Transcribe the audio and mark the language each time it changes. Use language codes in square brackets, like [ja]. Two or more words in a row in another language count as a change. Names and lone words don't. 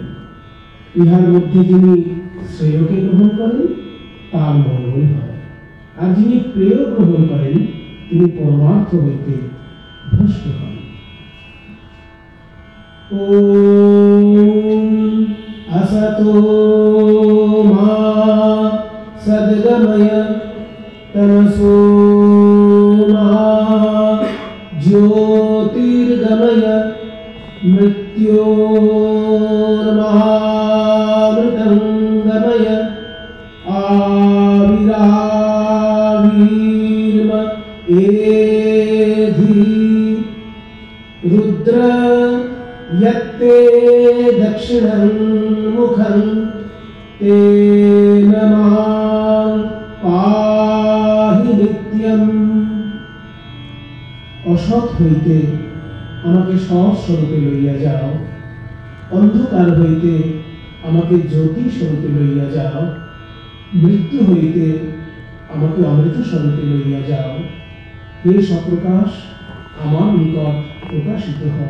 [bn] ইহার মধ্যে যিনি শ্রেয়কে গ্রহণ করেন তার মঙ্গল হয়, আর যিনি প্রেয় গ্রহণ করেন তিনি পরমার্থ হইতে ভ্রষ্ট হন। [sa] ওম আসতো মা সদ্গময় তমসো মা ज्योतिर्गमय मृत्योर्महामृतंगमय आविराविर्म एधि रुद्र यत्ते दक्षिणं मुखं तेन मां पाहि नित्यम्। [bn] অসৎ হইতে আমাকে সৎ স্বরূপে লইয়া যাও, অন্ধকার হইতে আমাকে জ্যোতি স্বরূপে লইয়া যাও, মৃত্যু হইতে আমাকে অমৃত স্বরূপে লইয়া যাও। হে সপ্রকাশ, আমার নিকট প্রকাশিত হও।